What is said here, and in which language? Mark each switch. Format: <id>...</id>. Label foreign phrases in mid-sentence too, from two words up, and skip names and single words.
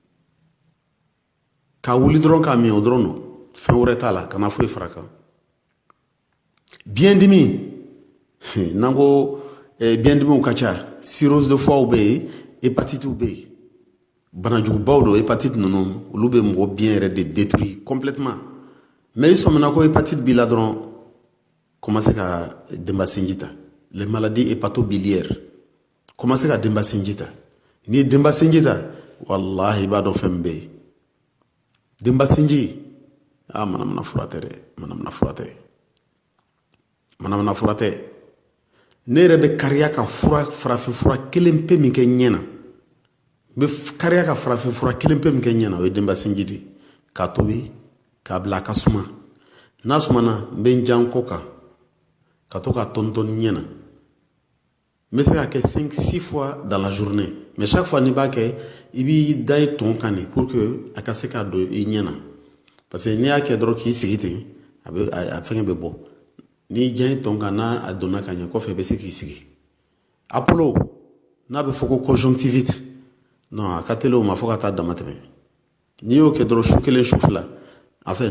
<bm>k'a wuli dɔrɔn k'a min o dɔrɔn no fɛn wɛrɛ t'a la kana foyi fara kan biyɛndimi n'an ko biyɛndimiw ka ca</bm> <fr>cirrhose de foie</fr> <bm>bɛ yen hépatite bɛ yen banajugubaw do hépatite ninnu olu bɛ mɔgɔ biɲɛ yɛrɛ de détruire complètement mais i sɔmina ko hépatite b'i la dɔrɔn commencer ka denba sinji ta</bm> <fr>les maladies hépatobiliaires</fr> <bm>commencer ka denba sinji ta n'i ye denba sinji ta wallahi i b'a dɔn fɛn min bɛ yen denba sinji manamana fura tɛ dɛ manamana fura tɛ ne yɛrɛ bɛ kariya ka farafin fura kelen pe min kɛ ɲɛ na n bɛ kariya ka farafin fura kelen pe min kɛ ɲɛ na o ye denba sinji de k'a tobi k'a bila a ka suma n'a sumana n bɛ n jan kɔ kan ka to ka tɔntɔn ɲɛ na n bɛ se ka kɛ</bm> <fr>5-6 fois dans la journée mais chaque fois</fr> <bm>n'i b'a kɛ i b'i da i tɔn kan</bm> <fr>de pour que</fr> <bm>a ka se ka don i ɲɛ na</bm> <fr>parce que</fr> <bm>n'i y'a kɛ dɔrɔn k'i sigi ten a fɛngɛ bɛ bɔ n'i jan i tɔn kan n'a donna ka ɲɛ kɔfɛ i bɛ se k'i sigi apollo n'a bɛ fɔ ko conjonctivite non a ka teli o ma fo ka taa dama tɛmɛ n'i y'o kɛ dɔrɔn su kelen su fila enfin</bm>